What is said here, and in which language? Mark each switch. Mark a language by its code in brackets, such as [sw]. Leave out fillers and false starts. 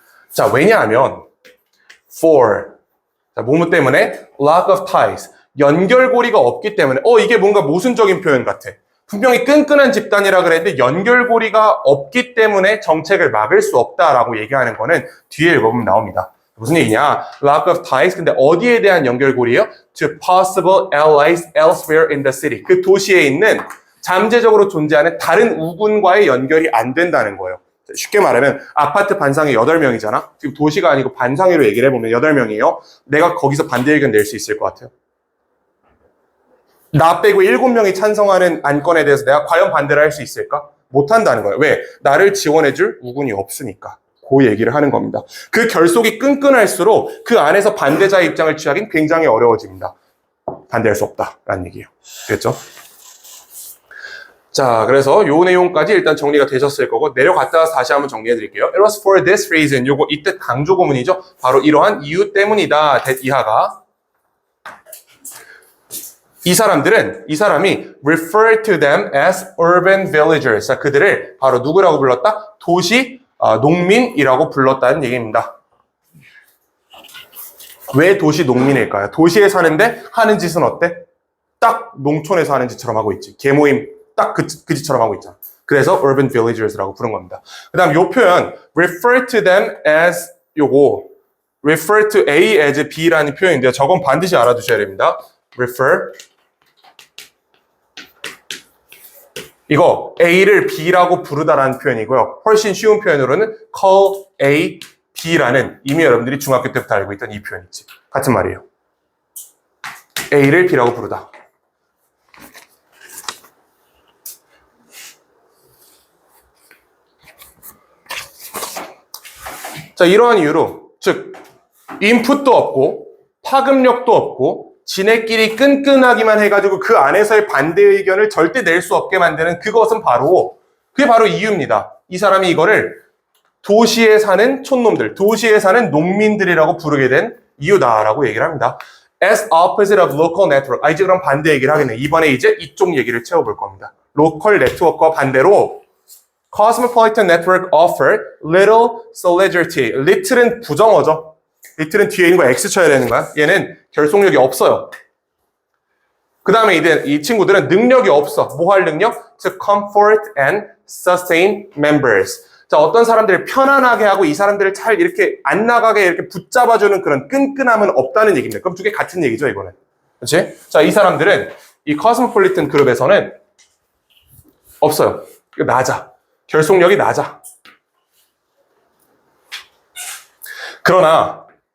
[ko] 자, 왜냐하면 자, 뭐뭐 때문에 [en] lack of ties, [ko] 연결고리가 없기 때문에 이게 뭔가 모순적인 표현 같아. 분명히 끈끈한 집단이라 그랬는데 연결고리가 없기 때문에 정책을 막을 수 없다라고 얘기하는 거는 뒤에 읽어보면 나옵니다. 무슨 얘기냐? [en] Lack of ties. [ko] 근데 어디에 대한 연결고리예요? [en] To possible allies elsewhere in the city. [ko] 그 도시에 있는 잠재적으로 존재하는 다른 우군과의 연결이 안 된다는 거예요. 쉽게 말하면 아파트 반상회 8명이잖아. 지금 도시가 아니고 반상회로 얘기를 해보면 8명이에요. 내가 거기서 반대 의견 낼 수 있을 것 같아요. 나 빼고 7명이 찬성하는 안건에 대해서 내가 과연 반대를 할 수 있을까? 못한다는 거예요. 왜? 나를 지원해줄 우군이 없으니까. 그 얘기를 하는 겁니다. 그 결속이 끈끈할수록 그 안에서 반대자의 입장을 취하기는 굉장히 어려워집니다. 반대할 수 없다라는 얘기예요. 됐죠? 자, 그래서 요 내용까지 일단 정리가 되셨을 거고 내려갔다 다시 한번 정리해 드릴게요. [en] It was for this reason. [ko] 요거 이 뜻 강조 구문이죠. 바로 이러한 이유 때문이다. 이하가 이 사람이 [en] refer to them as urban villagers. [ko] 자, 그들을 바로 누구라고 불렀다? 도시 농민이라고 불렀다는 얘기입니다. 왜 도시 농민일까요? 도시에 사는데 하는 짓은 어때? 딱 농촌에서 하는 짓처럼 하고 있지. 개모임 딱 그 짓처럼 하고 있잖아. 그래서 [en] urban villagers [ko] 라고 부른 겁니다. 그 다음 요 표현 [en] refer to them as [ko] 요거 refer to A as B라는 표현인데요. 저건 반드시 알아두셔야 됩니다. refer 이거 A를 B라고 부르다라는 표현이고요. 훨씬 쉬운 표현으로는 call A B라는 이미 여러분들이 중학교 때부터 알고 있던 이 표현이지. 같은 말이에요. A를 B라고 부르다. 자, 이러한 이유로 즉 인풋도 없고 파급력도 없고 지네끼리 끈끈하기만 해가지고 그 안에서의 반대 의견을 절대 낼 수 없게 만드는 그게 바로 이유입니다. 이 사람이 이거를 도시에 사는 촌놈들, 도시에 사는 농민들이라고 부르게 된 이유다라고 얘기를 합니다. [en] As opposite of local network. [ko] 이제 그럼 반대 얘기를 하겠네. 이번에 이제 이쪽 얘기를 채워볼 겁니다. 로컬 네트워크와 반대로 [en] Cosmopolitan Network offered little solidity. [ko] little은 부정어죠. little은 뒤에 있는 거 X 쳐야 되는 거야. 얘는 결속력이 없어요. 그 다음에 이 친구들은 능력이 없어. 뭐 할 능력? [en] To comfort and sustain members. [ko] 자, 어떤 사람들을 편안하게 하고 이 사람들을 잘 이렇게 안 나가게 이렇게 붙잡아주는 그런 끈끈함은 없다는 얘기입니다. 그럼 두 개 같은 얘기죠, 이거는. 그렇지? 자, 이 사람들은 이 Cosmopolitan 그룹에서는 없어요. 낮아. 결속력이 낮아. 그러나